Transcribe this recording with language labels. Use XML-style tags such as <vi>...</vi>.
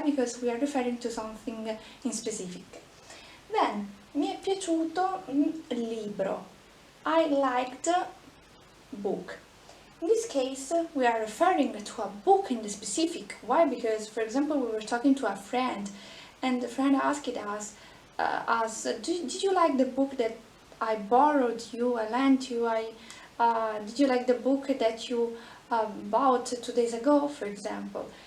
<en>Because we are referring to something in specific.</en> <it>Then, mi è piaciuto libro.</it> <en>I liked book. In this case, we are referring to a book in the specific. Why? Because, for example, we were talking to a friend, and the friend asked us, did you like the book that I borrowed you, I lent you, did you like the book that you bought 2 days ago, for example?</en>